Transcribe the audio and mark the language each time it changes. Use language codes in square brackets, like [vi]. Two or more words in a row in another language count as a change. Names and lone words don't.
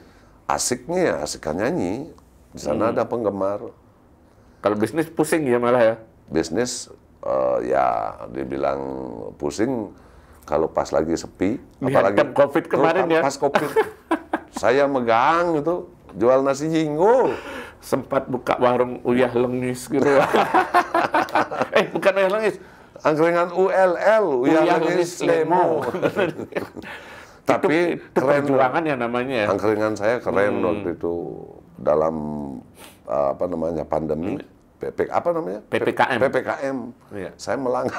[id] Asiknya ya asikkan nyanyi. Di sana ada penggemar. Kalau bisnis pusing ya malah ya? Bisnis ya dibilang pusing kalau pas lagi sepi. Apalagi COVID kemarin ya? Pas COVID. Saya megang itu jual nasi jinggo. Sempat buka warung Uyah Lengis gitu. Bukan Uyah Lengis. Angkringan ULL, Uyah Lengis Lemo. Tapi itu keren. Perjuangan ya namanya ya. Angkringan saya keren waktu itu dalam pandemi. PPKM. Saya melanggar.